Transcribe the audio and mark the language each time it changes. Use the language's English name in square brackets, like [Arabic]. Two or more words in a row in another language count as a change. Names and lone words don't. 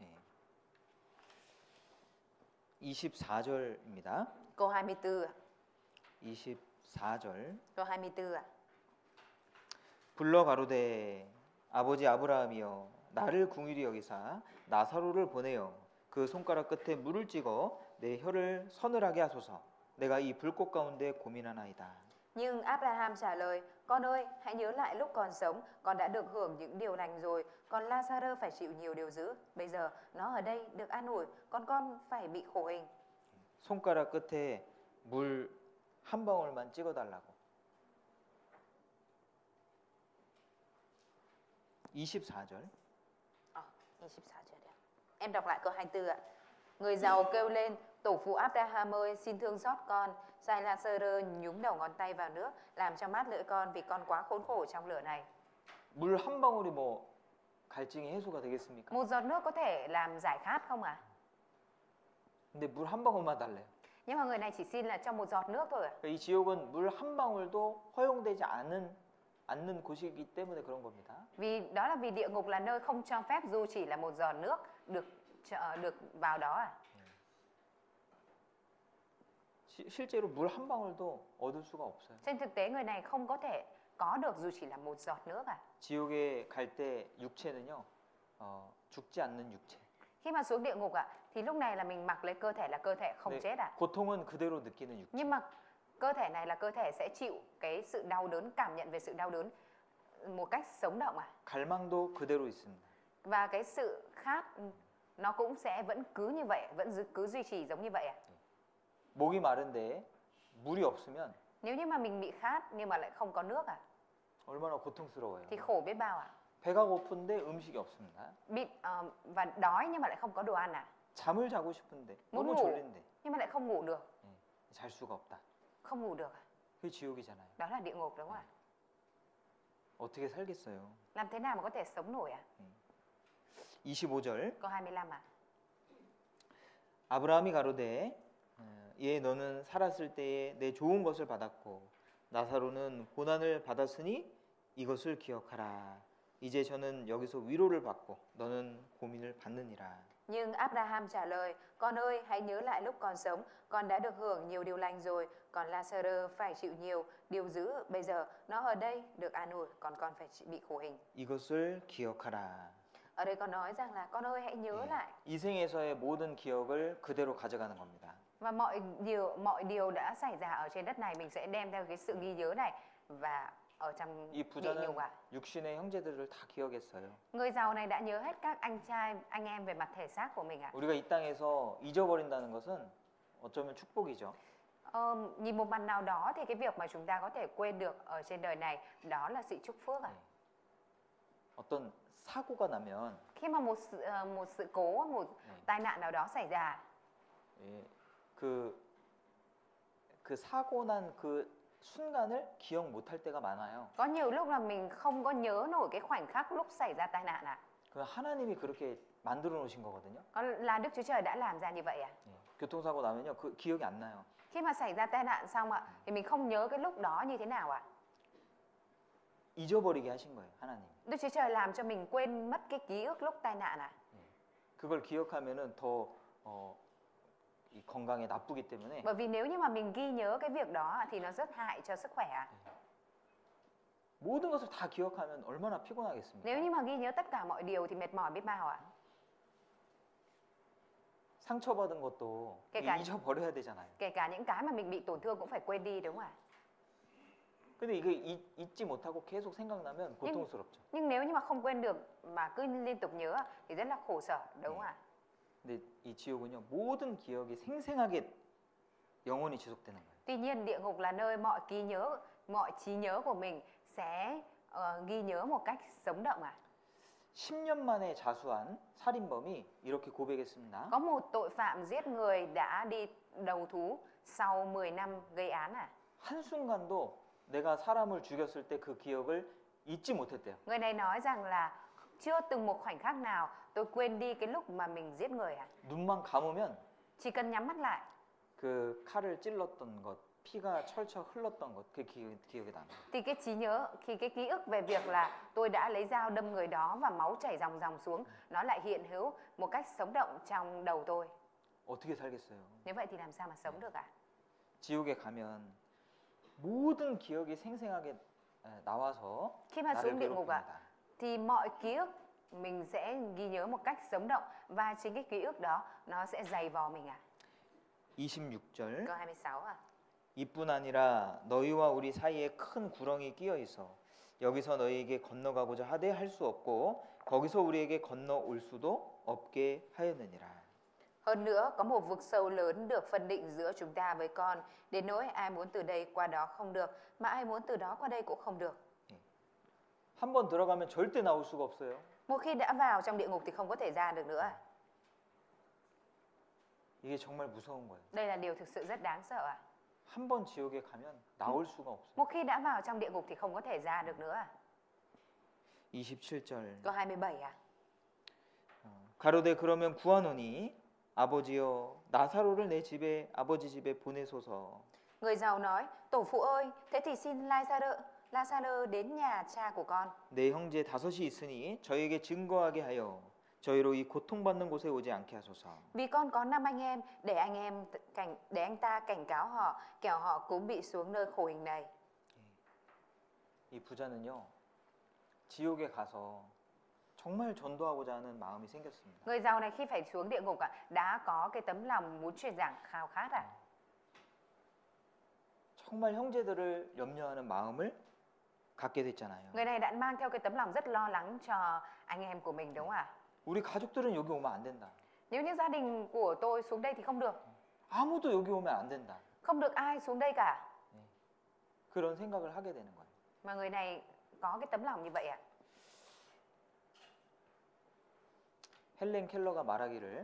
[Korean] 24절입니다. [Vietnamese] Câu 24 ạ. [Korean] 24절. [Vietnamese] Câu 24 ạ. [Korean] 불러 가로되 아버지 아브라함이여 나를 궁일이 여기사 나사로를 보내어 그 손가락 끝에 물을 찍어 내 혀를 서늘하게 하소서. 내가 이 불꽃 가운데 고민하나이다. [Vietnamese] Nhưng Abraham trả lời, con ơi, hãy nhớ lại lúc còn sống, con đã được hưởng những điều lành rồi, còn Lazarơ phải chịu nhiều điều dữ. Bây giờ nó ở đây được an ủi, còn con phải bị khổ hình. [Korean] 손가락 끝에 물 한 방울만 찍어달라고. 24절. [Vietnamese] 24 giờ đấy. Em đọc lại câu 24 ạ. Người giàu kêu lên, Tổ phụ Abraham ơi, xin thương xót con. Sai Lazarơ nhúng đầu ngón tay vào nước, làm cho mát lưỡi con vì con quá khốn khổ trong lửa này. [Korean] 물 한 방울이 뭐 갈증의 해소가 되겠습니까? [Vietnamese] Một giọt nước có thể làm giải khát không ạ? [Korean] 근데 물 한 방울만 달래요. [Vietnamese] Nhưng mà người này chỉ xin là cho một giọt nước thôi ạ. [Korean] 이 지옥은 물 한 방울도 허용되지 않는 곳이기 때문에 그런 겁니다. [Vietnamese] Vì đó là vì địa ngục là nơi không cho phép dù chỉ là một giọt nước được vào đó à? [Korean] 실제로 물 한 방울도 얻을 수가 없어요. [Vietnamese] Trên thực tế người này không có thể có được dù chỉ là một giọt nước à? [Korean] 지옥에 갈 때 육체는요, 죽지 않는 육체. [Vietnamese] Khi mà xuống địa ngục ạ, thì lúc này là mình mặc lấy cơ thể là cơ thể không [Korean] 네, [Vietnamese] chết ạ. [Korean] 고통은 그대로 느끼는 육체. [Vietnamese] Nhưng mà cơ thể này là cơ thể sẽ chịu cái sự đau đớn, cảm nhận về sự đau đớn một cách sống động à. [Korean] 갈망도 그대로 있습니다. [Vietnamese] Và cái sự khát nó cũng sẽ vẫn cứ như vậy, vẫn cứ duy trì giống như vậy à. [Korean] 목이 마른데 물이 없으면 [Vietnamese] Nếu như mà mình bị khát nhưng mà lại không có nước à, [Korean] 얼마나 고통스러워요. [Vietnamese] thì khổ biết bao à. [Korean] 배가 고픈데 음식이 없습니다. [Vietnamese] Và đói nhưng mà lại không có đồ ăn à. [Korean] 잠을 자고 싶은데 [Vietnamese] muốn [Korean] 너무 [Vietnamese] ngủ [Korean] 졸린데 [Vietnamese] nhưng mà lại không ngủ được, [Korean] 잘 수가 없다. [Vietnamese] không ngủ được à. [Korean] 그게 지옥이잖아요. [Vietnamese] Đó là địa ngục đúng không ạ? [Korean] 어떻게 살겠어요? [Vietnamese] Làm thế nào mà có thể sống nổi à? [Korean] 25절 [Vietnamese] Câu 25 à. [Korean] 아브라함이 가로되 예 너는 살았을 때에 내 좋은 것을 받았고 나사로는 고난을 받았으니 이것을 기억하라. 이제 저는 여기서 위로를 받고 너는 고민을 받느니라. [Vietnamese] Nhưng Abraham trả lời, con ơi hãy nhớ lại lúc còn sống, con đã được hưởng nhiều điều lành rồi, còn Lazarơ phải chịu nhiều điều dữ, bây giờ nó ở đây được an ủi, còn con phải bị khổ hình. [Korean] 이것을 기억하라. [Vietnamese] Ở đây con nói rằng là con ơi hãy nhớ lại. [Korean] 이 생에서의 모든 기억을 그대로 가져가는 겁니다. [Vietnamese] Và mọi điều đã xảy ra ở trên đất này mình sẽ đem theo cái sự ghi nhớ này và ở trong [Korean] 이 [Vietnamese] địa [Korean] 부자는 [Vietnamese] ngục à. [Korean] 육신의 형제들을 다 기억했어요. [Vietnamese] Người giàu này đã nhớ hết các anh em về mặt thể xác của mình ạ. [Korean] 우리가 이 땅에서 잊어버린다는 것은 어쩌면 축복이죠. [Vietnamese] Nhìn một mặt nào đó thì cái việc mà chúng ta có thể quên được ở trên đời này đó là sự chúc phước ạ. [Korean] 어떤 사고가 나면 [Vietnamese] Khi mà một sự cố, một tai nạn nào đó xảy ra, [Korean] 예, 그 사고 난 그 순간을 기억 못할 때가 많아요. [Vietnamese] có nhiều lúc là mình không có nhớ nổi cái khoảnh khắc lúc xảy ra tai nạn ạ. [Korean] 그 하나님이 그렇게 만들어 놓으신 거거든요. [Vietnamese] Là Đức Chúa Trời đã làm ra như vậy à? [Korean] 예, 교통사고 나면요, 그 기억이 안 나요. [Vietnamese] Khi mà xảy ra tai nạn xong ạ, thì mình không nhớ cái lúc đó như thế nào ạ? [Korean] 잊어버리게 하신 거예요, 하나님. [Vietnamese] Đức Chúa Trời làm cho mình quên mất cái ký ức lúc tai nạn à? [Korean] 그걸 기억하면은 더 이 건강에 나쁘기 때문에 [Vietnamese] Bởi vì nếu như mà mình ghi nhớ cái việc đó thì nó rất hại cho sức khỏe ạ. [Korean] 모든 것을 다 기억하면 얼마나 피곤하겠습니까? [Vietnamese] Nếu như mà ghi nhớ tất cả mọi điều thì mệt mỏi biết bao ạ. [Korean] 상처받은 것도 그러니까- 잊어버려야 되잖아요. [Vietnamese] Kể cả những cái mà mình bị tổn thương cũng phải quên đi đúng không ạ? [Korean] 근데 이게 잊지 못하고 계속 생각나면 고통스럽죠. [Vietnamese] Nhưng nếu như mà không quên được mà cứ liên tục nhớ thì rất là khổ sở đúng không ạ? [Korean] 근데 이 지옥은요, 모든 기억이 생생하게 영원히 지속되는 거예요. [Vietnamese] Tuy nhiên địa ngục là nơi mọi trí nhớ của mình sẽ ghi nhớ một cách sống động ạ. [Korean] 10년 만에 자수한 살인범이 이렇게 고백했습니다. [Vietnamese] Có một tội phạm giết người đã đi đầu thú sau 10 năm gây án à? [Korean] 한순간도 내가 사람을 죽였을 때 그 기억을 잊지 못했대요. [Vietnamese] Người này nói rằng là chưa từng một khoảnh khắc nào tôi quên đi cái lúc mà mình giết người à? [Korean] 눈만 감으면 [Vietnamese] Chỉ cần nhắm mắt lại [Korean] 그 칼을 찔렀던 것, 피가 철철 흘렀던 것, 그 기억이 나요. [Vietnamese] thì cái trí nhớ, khi cái ký ức về việc là tôi đã lấy dao đâm người đó và máu chảy ròng ròng xuống, nó lại hiện hữu một cách sống động trong đầu tôi. [Korean] 어떻게 살겠어요? [Vietnamese] Nếu vậy thì làm sao mà sống được ạ? [Korean] 지옥에 가면 모든 기억이 생생하게 나와서 [Vietnamese] Khi mà [Korean] 나를 [Vietnamese] xuống địa ngục ạ, [Korean] 괴롭힙니다. [Vietnamese] thì mọi ký ức mình sẽ ghi nhớ một cách sống động và chính cái ký ức đó nó sẽ dày vò mình ạ. [Korean] 26절 [Vietnamese] Câu 26 ạ. [Korean] 이뿐 아니라 너희와 우리 사이에 큰 구렁이 끼어 있어 여기서 너희에게 건너가고자 하되 할 수 없고 거기서 우리에게 건너올 수도 없게 하였느니라. [Vietnamese] Hơn nữa, có một vực sâu lớn được phân định giữa chúng ta với con, đến nỗi ai muốn từ đây qua đó không được, mà ai muốn từ đó qua đây cũng không được. [Korean] 한 번 들어가면 절대 나올 수가 없어요. [Vietnamese] Một khi đã vào trong địa ngục thì không có thể ra được nữa. [Korean] 이게 정말 무서운 거예요. [Vietnamese] Đây là điều thực sự rất đáng sợ ạ. [Korean] 한 번 지옥에 가면 나올 수가 없어요. [Vietnamese] Một khi đã vào trong địa ngục thì không có thể ra được nữa ạ. [Korean] 27절. [Vietnamese] Câu 27 ạ. [Korean] 가로되 그러면 구하노니 아버지여 나사로를 내 집에 아버지 집에 보내소서. [Vietnamese] Người giàu nói, tổ phụ ơi, thế thì xin Lazarơ đến nhà cha của con. [Korean] 내 형제 다섯이 있으니 저에게 증거하게 하여 저희로 이 고통받는 곳에 오지 않게 하소서. [Vietnamese] Vì con có 5 anh em, để anh ta cảnh cáo họ, kẻo họ cũng bị xuống nơi khổ hình này. [Korean] 이 부자는요 지옥에 가서 정말 전도하고자 하는 마음이 생겼습니다. [Vietnamese] Người giàu này khi phải xuống địa ngục đã có cái tấm lòng muốn truyền giảng khao khát ạ. [Korean] 정말 형제들을 염려하는 마음을 갖게 됐잖아요. [Vietnamese] Người này đã mang theo cái tấm lòng rất lo lắng cho anh em của mình đúng không ạ? [Korean] 우리 가족들은 여기 오면 안 된다. [Vietnamese] Nếu như gia đình của tôi xuống đây thì không được. [Korean] 아무도 여기 오면 안 된다. [Vietnamese] Không được ai xuống đây cả. [Korean] 그런 생각을 하게 되는 거예요. [Vietnamese] Mà người này có cái tấm lòng như vậy ạ. [Korean] 헬렌 켈러가 말하기를